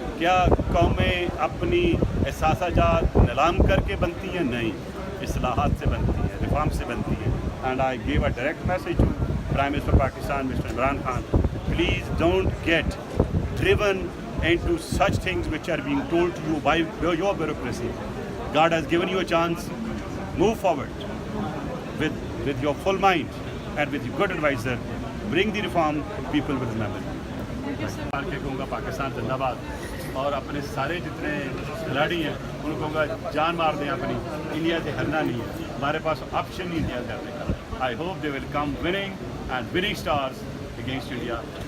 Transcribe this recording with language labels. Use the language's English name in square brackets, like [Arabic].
[Hindi] क्या कौमें अपनी एहसासाजात नीलाम करके बनती हैं? नहीं, इस्लाहात से बनती हैं, रिफॉर्म से बनती हैं। [English] And I give a direct message to prime minister Pakistan mister Imran Khan, please don't get driven into such things which are being told to you by your bureaucracy. God has given you a chance. Move forward with your full mind and with your good advisor. Bring the reform, people will remember. [Hindi] के कहूँगा पाकिस्तान जिंदाबाद, और अपने सारे जितने खिलाड़ी हैं उनको कहूँगा जान मार दें अपनी, इंडिया से हारना नहीं है, हमारे पास ऑप्शन नहीं इंडिया से हारने का। [English] I hope they will come winning and winning stars against India.